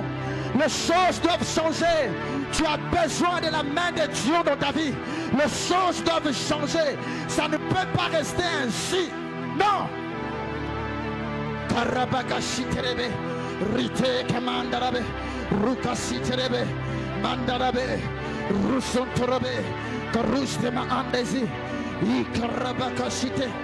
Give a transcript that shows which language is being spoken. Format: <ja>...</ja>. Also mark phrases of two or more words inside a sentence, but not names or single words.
<fr>Les choses doivent changer. Tu as besoin de la main de Dieu dans ta vie. Les choses doivent changer. Ça ne peut pas rester ainsi. Non. Karabakashiterebe, Rite Kamandarabe, Rukasiterebe, Mandarabe, Rusontorobe, Karustema Andesi, Ikarabakashite.</fr>